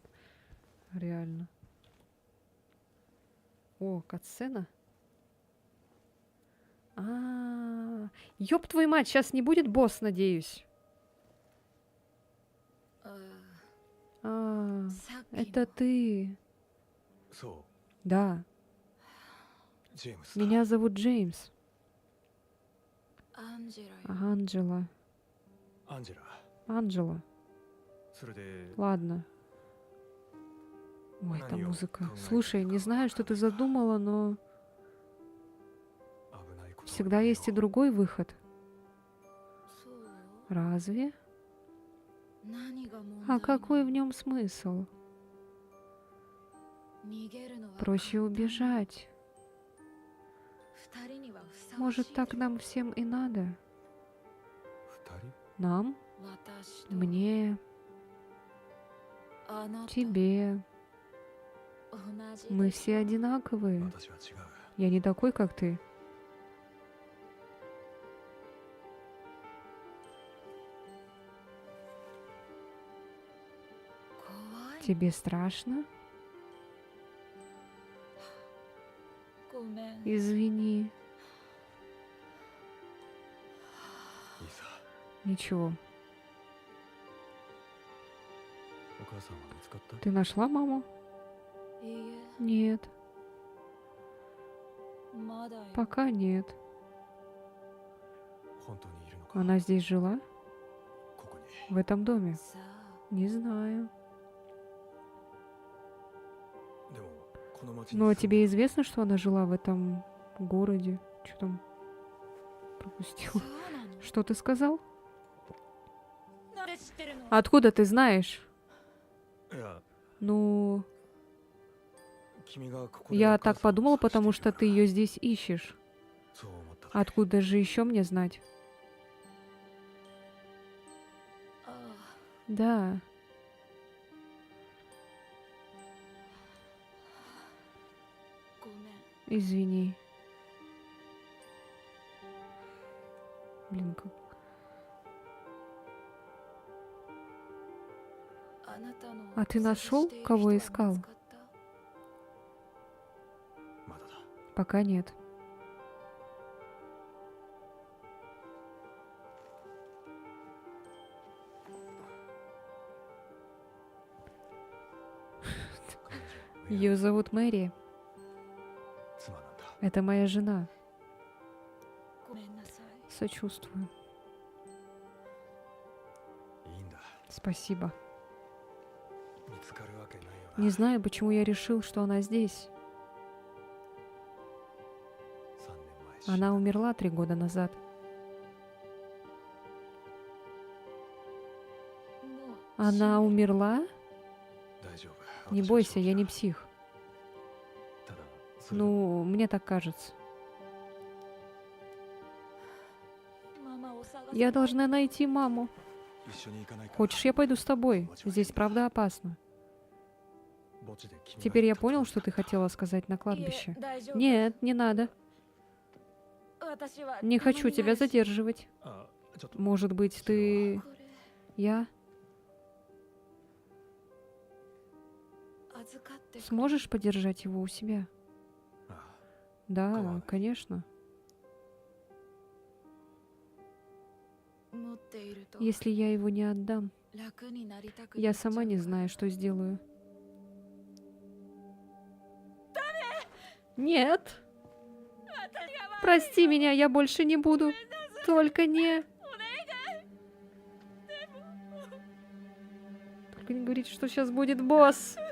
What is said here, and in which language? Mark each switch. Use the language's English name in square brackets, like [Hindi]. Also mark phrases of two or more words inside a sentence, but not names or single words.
[Russian] Реально. О, катсцена. Ёб твою мать, сейчас не будет босс, надеюсь. А, это ты. [Japanese] そ [Russian] Да, [Japanese] うジェームスだ [Russian] меня зовут Джеймс. [Japanese] アンジェラよ [Russian] Анджела. [Japanese] アンジェラ [Russian] Анджела. [Japanese] それで [Russian] Ладно. Ой, это Нанио, музыка. Каунай, Слушай, не знаю, что ты задумала, но [Japanese] 危ないことは [Russian] всегда есть и другой выход. [Japanese] そう [Russian] Разве? [Japanese] 何が問題 [Russian] А какой в нем смысл? [Japanese] 逃げるのは [Russian] Проще убежать. [Japanese] 二人にはふさわしい [Russian] Может, так нам всем и надо? [Japanese] 二人 [Russian] Нам, [Japanese] 私と [Russian] мне, [Japanese] あなた [Russian] тебе. [Japanese] 同じ [Russian] Мы [Japanese] でしょ [Russian] все одинаковые. [Japanese] 私は違う [Russian] Я не такой, как ты. [Japanese] 怖い [Russian] Тебе страшно? [Japanese] ごめん [Russian] Извини. [Japanese] いいさ [Russian] Ничего. [Japanese] お母さんは見つかった [Russian] Ты нашла маму? [Japanese] いい [Russian] Нет. [Japanese] えまだよ [Russian] Пока нет. [Japanese] 本当にいるのか [Russian] Она здесь жила? [Japanese] ここに [Russian] В этом доме? [Japanese] さあ [Russian] Не знаю. [Japanese] でもこの町に [Russian] Но [Japanese] 住んで [Russian] тебе известно, что она жила в этом городе? Что там? Пропустил. [Japanese] そうなの [Russian] Что ты сказал? [Japanese] なんで知ってるの [Russian] Откуда ты знаешь? [Japanese] いや [Russian] Ну, [Japanese] 君がここで [Russian] я [Japanese] お母 [Russian] так [Japanese] さんを [Russian] подумала, [Japanese] 探して [Russian] потому [Japanese] いる [Russian] что [Japanese] から [Russian] ты ее здесь ищешь. [Japanese] そう思っただけ [Russian] Откуда же еще мне знать? [Japanese] ああ [Russian] Да. [Japanese] ごめん [Russian] Извини. Блин, как... [Japanese] あなたの [Russian] А ты нашел, [Japanese] 探している [Russian] кого [Japanese] 人は [Russian] искал? [Japanese] 見つかったまだだ [Russian] Пока нет. Ее зовут Мэри. [Japanese] 妻なんだ [Russian] Это моя жена. [Japanese] ごめんなさい [Russian] Сочувствую. [Japanese] いいんだ [Russian] Спасибо. [Japanese] 見つかるわけないよな [Russian] Не знаю, почему я решил, что она здесь. [Japanese] 3 年前死んだ [Russian] Она умерла 3 года назад. [Japanese] もう [Russian] Она умерла? [Japanese] 大丈夫 [Russian] Не [Japanese] 私は [Russian] бойся, [Japanese] 正気 [Russian] я [Japanese] だ [Russian] не псих. [Japanese] ただそれだ [Russian] Ну, мне так кажется. [Japanese] ママを探 [Russian] Я [Japanese] さ [Russian] должна найти маму. [Japanese] 一緒に行かないか [Russian] Хочешь, я пойду с тобой? Здесь правда опасно. [Japanese] 墓地で君が [Russian] Теперь я [Japanese] 言った [Russian] понял, [Japanese] 通り [Russian] что ты [Japanese] だった [Russian] хотела сказать на [Japanese] いえ [Russian] кладбище. [Japanese] 大丈夫 [Russian] Нет, не надо. [Japanese] 私は [Russian] Не хочу [Japanese] た [Russian] тебя [Japanese] まになるし [Russian] задерживать. [Japanese] あちょっと [Russian] Может быть, ты... [Japanese] これ [Russian] Я... [Japanese] 預かってくれ [Russian] Сможешь подержать его у себя? [Japanese] あ [Russian] Да, Ладно. конечно. [Japanese] 持っていると [Russian] Если я его не отдам, [Japanese] 楽になりたく [Russian] я [Japanese] なっちゃう [Russian] сама не [Japanese] から [Russian] знаю, что сделаю. Нет! Прости меня, я больше не буду. Только не... Только не говорите, что сейчас будет босс.